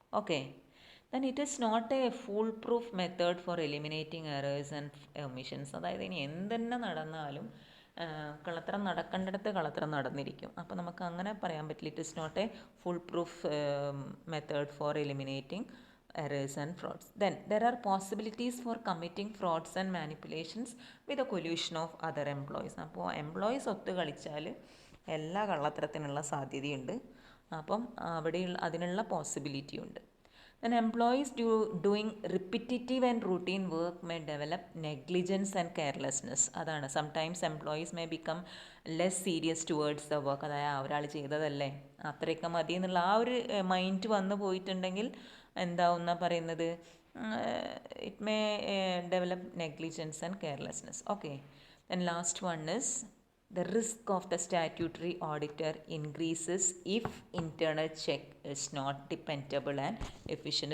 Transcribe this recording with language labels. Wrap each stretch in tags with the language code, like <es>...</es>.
<en>Okay, then it is not a foolproof method for eliminating errors and omissions.</en> <ml>അതായത് ഇനി എന്തെന്നെ നടന്നാലും കള്ളത്തരം നടക്കേണ്ടിടത്ത് കള്ളത്തരം നടന്നിരിക്കും. അപ്പോൾ നമുക്ക് അങ്ങനെ പറയാൻ പറ്റില്ല.</ml> <en>It is not a foolproof method for eliminating errors and frauds. Then there are possibilities for committing frauds and manipulations with the collusion of other employees.</en> <ml>അപ്പോൾ എംപ്ലോയീസ് ഒത്തു കളിച്ചാൽ എല്ലാ കള്ളത്തരത്തിനുള്ള സാധ്യതയുണ്ട്. അപ്പം അവിടെയുള്ള അതിനുള്ള പോസിബിലിറ്റി ഉണ്ട്.</ml> <en>Then employees doing repetitive and routine work may develop negligence and carelessness. അതാണ്, sometimes employees may become less serious towards the work.</en> <ml>അതായത് ഒരാൾ ചെയ്തതല്ലേ അത്രയൊക്കെ മതി എന്നുള്ള ആ ഒരു മൈൻഡ് വന്നു പോയിട്ടുണ്ടെങ്കിൽ എന്താവും എന്നാണ് പറയുന്നത്,</ml> <en>It may develop negligence and carelessness. Okay, then last one is the risk of the statutory auditor increases if internal check is not dependable and efficient.</en>